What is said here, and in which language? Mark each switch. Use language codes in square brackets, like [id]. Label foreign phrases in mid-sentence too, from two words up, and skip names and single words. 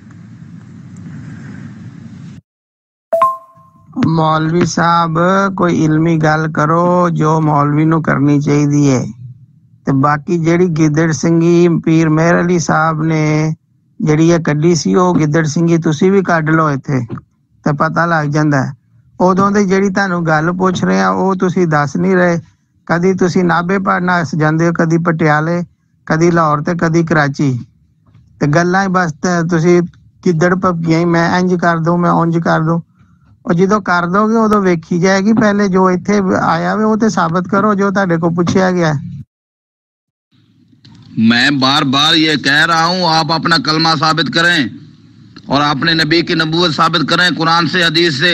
[pa] مولوی صاحب کوئی علمی گل کرو جو مولوی نو کرنی چاہیے ہے. تے باقی جیڑی گدڑ سنگھی پیر مہر علی صاحب نے جیڑی یہ کڈی سی وہ گدڑ سنگھی تسی بھی کڈ لو ایتھے تے پتہ لگ جاندا ہے. ادوں دی جیڑی تانوں گل پوچھ رہے ہیں وہ تسی دس نہیں رہے. کدی تسی نابے پڑھنا جاندے ہو، کدی پٹیالے، کدی لاہور تے کدی کراچی. تے گلاں بس تسی گدڑ پپکیاں میں انج کر دوں میں اونج کر دوں. اور جدو کر دو گے ادو ویکھی جائے گی. پہلے جو ایتھے آیا ہوئے وہ تے ثابت کرو جو تہاڈے کو پوچھا گیا ہے. [ur] میں بار بار یہ کہہ رہا ہوں آپ اپنا کلمہ ثابت کریں اور اپنے نبی کی نبوت ثابت کریں قرآن سے حدیث سے.